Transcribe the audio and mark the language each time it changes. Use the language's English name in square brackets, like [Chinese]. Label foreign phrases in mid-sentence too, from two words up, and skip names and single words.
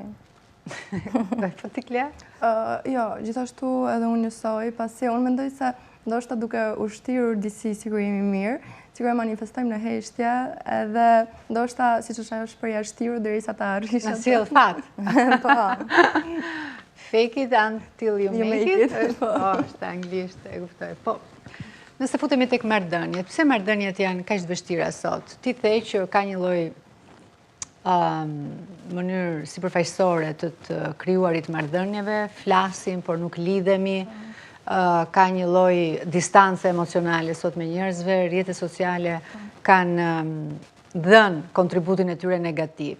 [Albanian] Po ti Klea? Jo, gjithashtu edhe unë njësoj, pasi unë mendoj se ndoshta duke ushtirur disi sikur jemi mirë, sikur e manifestojmë në heshtje, edhe ndoshta siç është ajo shprehja shtiru derisa ta arrish. Na sjell fat. Po. [English] Fake it until you make it. [Albanian] Po, është anglisht, e kuptoj. Po, nëse futemi tek marrëdhëniet, pse marrëdhëniet janë kaq të vështira sot? Ti the që ka një lloj mënyrë sipërfaqësore të krijuarit marrëdhënieve, flasim por nuk lidhemi, ka një lloj distance emocionale sot me njerëzve, rrjetet sociale kanë dhënë kontributin e tyre negativ.